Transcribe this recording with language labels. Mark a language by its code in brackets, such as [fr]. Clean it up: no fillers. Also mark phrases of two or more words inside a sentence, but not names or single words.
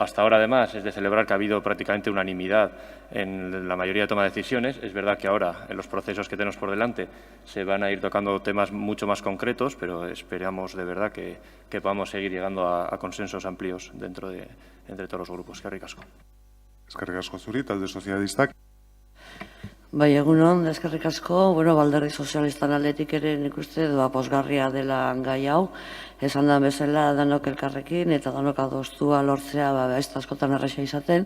[es] Hasta ahora, además, es de celebrar que ha habido prácticamente unanimidad en la mayoría de toma de decisiones. Es verdad que ahora, en los procesos que tenemos por delante, se van a ir tocando temas mucho más concretos, pero esperamos de verdad que podamos seguir llegando a consensos amplios entre todos los grupos. [eu] Eskerrik asko. Eskerrik asko zuri, talde sozialistak. Egunon, eskerrik asko. Alderdi sozialistan aldetik ere nik uste pozgarria dela gai hau. Esan da bezala danok elkarrekin eta danok adostua lortzea ez da askotan erresa izaten.